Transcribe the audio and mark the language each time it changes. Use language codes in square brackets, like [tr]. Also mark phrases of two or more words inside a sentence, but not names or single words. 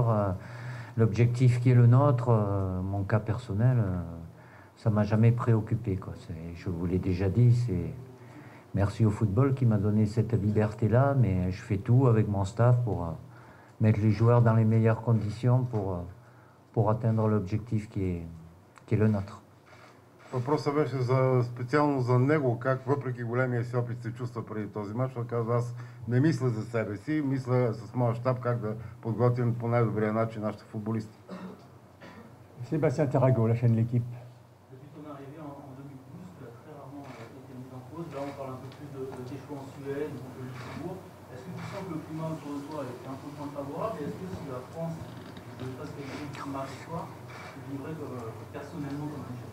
[fr] L'objectif qui est le nôtre, mon cas personnel, ça m'a jamais préoccupé, quoi. Je vous l'ai déjà dit, c'est merci au football qui m'a donné cette liberté-là, mais je fais tout avec mon staff pour mettre les joueurs dans les meilleures conditions pour atteindre l'objectif qui est le nôtre. [bg] Въпросът беше специално за него, как въпреки големия си опит се чувства преди този мач. Той каза, аз не мисля за себе си, мисля с моя щаб как да подготвим по най-добрия начин нашите футболисти. [fr] Sébastien Tarago, la chaîne L'équipe. Depuis ton arrivée en 2012, tu as très rarement été mis en cause. Là, on parle un peu plus des choix en Suède, ou de Luxembourg. Est-ce que tu sens que le climat autour de toi est un peu moins favorable? Et est-ce que si la France fasse quelque chose qui marche toi, tu vivrais personnellement comme un échec?